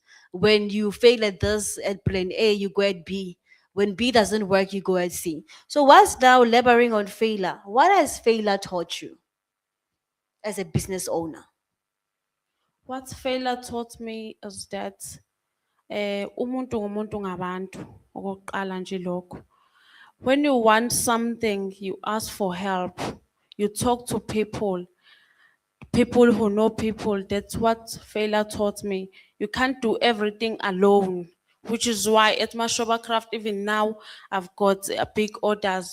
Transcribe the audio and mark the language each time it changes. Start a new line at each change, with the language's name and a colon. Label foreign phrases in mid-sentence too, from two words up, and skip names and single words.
English: When you fail at this at plan A, you go at B. When B doesn't work, you go at C. So what's now laboring on failure? What has failure taught you as a business owner? What failure taught me is that
Zulu: umuntu ngumuntu ngabantu okokuqala nje lokho.
English: When you want something, you ask for help. You talk to people who know people. That's what failure taught me. You can't do everything alone, which is why at Mashoba Craft, even now, I've got big orders.